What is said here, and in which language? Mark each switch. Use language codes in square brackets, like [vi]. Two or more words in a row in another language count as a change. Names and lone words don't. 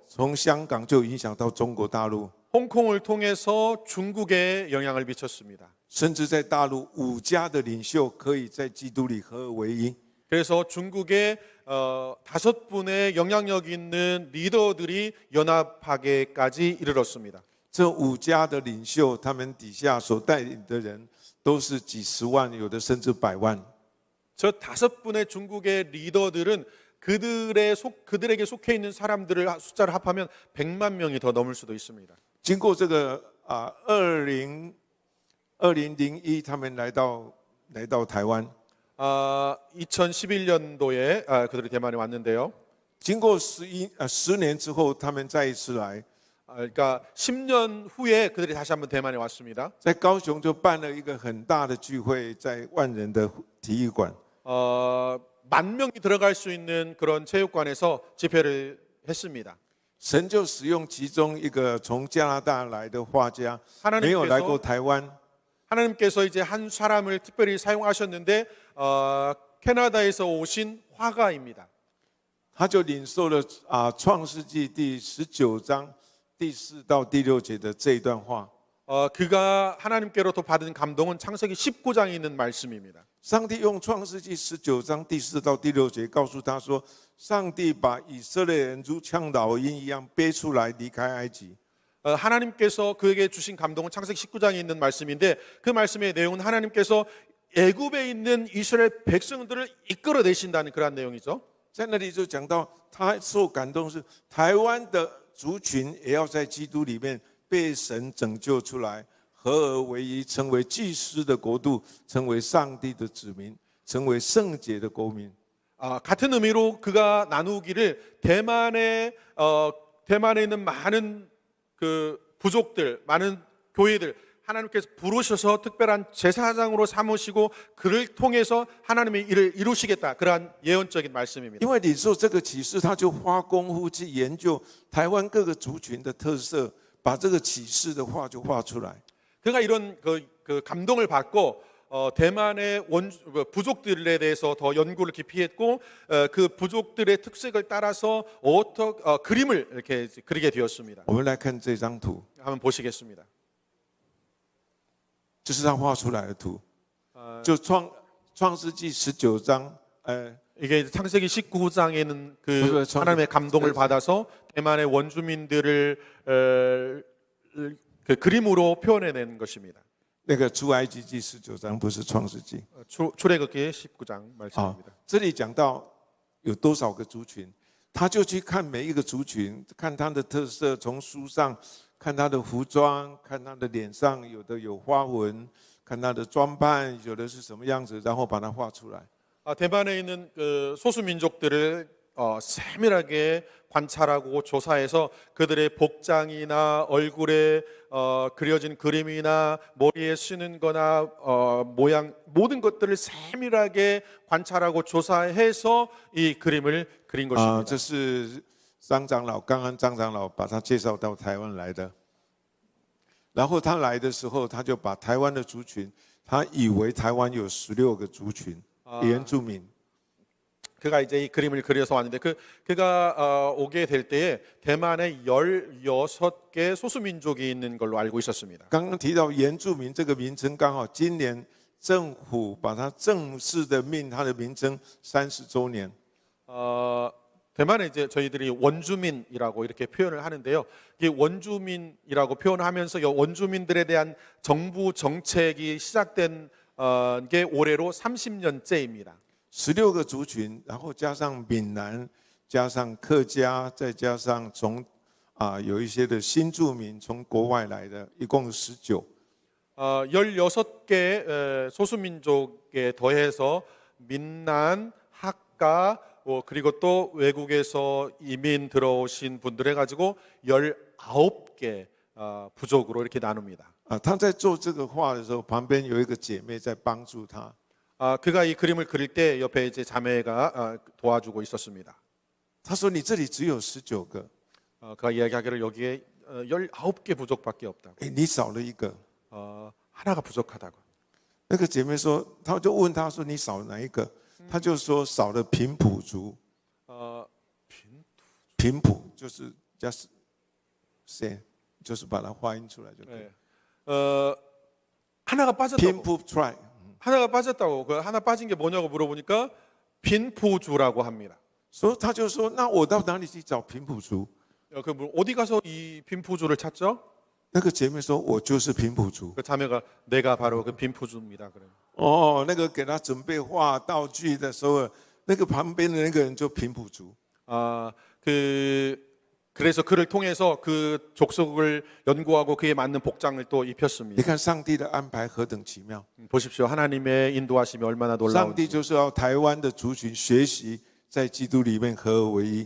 [zh] 从香港就影响到中国大陆， [ko] 홍콩을 통해서 중국에 영향을 미쳤습니다. [zh] 甚至在大陆5家的领袖可以在基督里合而为一。 [ko] 그래서 중국의 5분의 영향력 있는 리더들이 연합하게까지 이르렀습니다. [zh] 这5家的领袖，他们底下所带领的人都是几十万，有的甚至100万。 [ko] 저 5분의 중국의 리더들은 그들에게 속해 있는 사람들을 숫자를 합하면 100만 명이 더 넘을 수도 있습니다. [zh] 经过这个2001，他们来到台湾。 [ko] 2011년도에 그들이 대만에 왔는데요. [zh] 经过10年之后，他们再一次来， [ko] 그러니까 10년 후에 그들이 다시 한번 대만에 왔습니다. [zh] 在高雄就办了一个很大的聚会，在万人的体育馆。 [ko] 만 명이 들어갈 수 있는 그런 체육관에서 집회를 했습니다. [zh] 神就使用其中一个从加拿大来的画家，没有来过台湾。 [ko] 하나님께서 이제 한 사람을 특별히 사용하셨는데 캐나다에서 오신 화가입니다. [zh] 他就领受了创世纪第19章第4到第6节的这一段话。 [ko] 그가 하나님께로부터 받은 감동은 창세기 19장에 있는 말씀입니다. [zh] 上帝用创世纪19章第4到第6节告诉他说，上帝把以色列人如像老鹰一样背出来离开埃及。 [ko] 하나님께서 그에게 주신 감동은 창세기 19장에 있는 말씀인데 그 말씀의 내용은 하나님께서 애굽에 있는 이스라엘 백성들을 이끌어내신다는 그런 내용이죠. [zh] 在那里就讲到他受感动是台湾的族群也要在基督里面被神拯救出来，合而为一，成为祭司的国度，成为上帝的子民，成为圣洁的国民。 [ko] 같은 의미로 그가 나누기를 대만에 있는 많은 그 부족들, 많은 교회들 하나님께서 부르셔서 특별한 제사장으로 삼으시고 그를 통해서 하나님의 일을 이루시겠다. 그러한 예언적인 말씀입니다. [zh] 因为你做这个启示，他就花功夫去研究台湾各个族群的特色，把这个启示的画就画出来。 [ko] 그가 이런 그 감동을 받고 대만의 부족들에 대해서 더 연구를 깊이 했고 그 부족들의 특색을 따라서 그림을 이렇게 그리게 되었습니다. [zh] 我们来看这张图， [ko] 한번 보시겠습니다. [zh] 这是他画出来的图，就创世纪19章， [ko] 이게 창세기 19장에는 그 하나님의 감동을 받아서 대만의 원주민들을 그 그림으로 표현해낸 것입니다. [zh] 那个出埃及记19章不是创世纪。 [ko] 출애굽기 19장 말씀입니다. [zh] 这里讲到有多少个族群，他就去看每一个族群，看他的特色，从书上看他的服装，看他的脸上有的有花纹，看他的装扮有的是什么样子，然后把它画出来。 [ko] 대만에 있는 그 소수 민족들을 세밀하게 관찰하고 조사해서 그들의 복장이나 얼굴에 그려진 그림이나 머리에 쓰는 거나 모양 모든 것들을 세밀하게 관찰하고 조사해서 이 그림을 그린 것입니다. [zh] 这是张长老，刚刚张长老把他介绍到台湾来的。然后他来的时候，他就把台湾的族群，他以为台湾有16个族群原住民。 [ko] 그가 이제 이 그림을 그려서 왔는데 그가 오게 될 때에 대만에 16개 소수 민족이 있는 걸로 알고 있었습니다. [zh] 刚刚提到原住民这个名称，刚好今年政府把它正式的命它的名称30周年。 [ko] 대만에 이제 저희들이 원주민이라고 이렇게 표현을 하는데요. 이 원주민이라고 표현하면서 원주민들에 대한 정부 정책이 시작된 게 올해로 30년째입니다. [zh] 16 个族群，然后加上闽南，加上客家，再加上有一些的新住民从国外来的，一共19。 [ko] 16개 소수민족에 더해서 민난, 학가 그리고 또 외국에서 이민 들어오신 분들 해가지고 19개 부족으로 이렇게 나눕니다. [zh] 他在做这个画的时候，旁边有一个姐妹在帮助他。 [ko] 그가 이 그림을 그릴 때 옆에 이제 자매가 도와주고 있었습니다. [zh] 他说：“你这里只有19个。 [ko] 그가 이야기하기를 여기에 19개 부족밖에 없다고. [zh] 你少了一个。 [ko] 하나가 부족하다고. [zh] 那个姐妹说，他就问他说：“你少哪一个？” 他就说：“少了平埔族。” 平埔就是 [en] just say， [zh] 就是把它发音出来就可以。 [ko] 하나가 빠졌다고. [zh] 平埔 try。 [ko] 하나가 빠졌다고. 그 하나 빠진 게 뭐냐고 물어보니까 빈푸주라고 합니다. [zh] 所以他就说：“那我到哪里去找平埔族？” [ko] 그 어디 가서 이 빈푸주를 찾죠? [zh] 那个姐妹说：“我就是平埔族。” [ko] 그 자매가 내가 바로 그 빈푸주입니다. 그래. [zh] 那个给他准备画道具的时候，那个旁边的那个人就平埔族。 [ko] 그래서 그를 통해서 그 족속을 연구하고 그에 맞는 복장을 또 입혔습니다. [zh] 你看上帝的安排何等奇妙！ [ko] 보십시오. 하나님의 인도하심이 얼마나 [zh] 上帝 [ko] 놀라운지. [zh] 就是要台湾的族群学习在基督里面合而为一。